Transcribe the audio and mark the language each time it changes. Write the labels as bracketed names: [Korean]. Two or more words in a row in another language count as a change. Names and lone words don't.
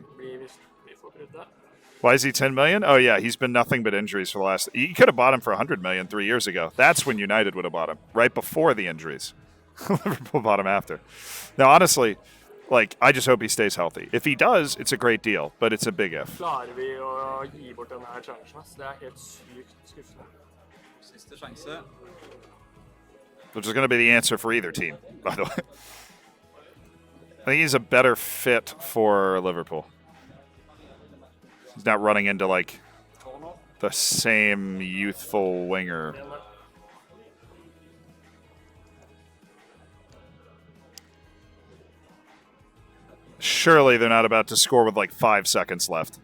[English] We forget that. Why is he 10 million? Oh yeah, he's been nothing but injuries for the last. You could have bought him for 100 million 3 years ago. That's when United would have bought him, right before the injuries. Liverpool bought him after. Now, honestly, like I just hope he stays healthy. If he does, it's a great deal, but it's a big if. [Norwegian] Klarer vi å gi bort denne her sjansen? Det er helt sykt skuffende. Siste sjanse. [English] Which is going to be the answer for either team, by the way. I think he's a better fit for Liverpool. He's not running into like the same youthful winger. Surely they're not about to score with like 5 seconds left.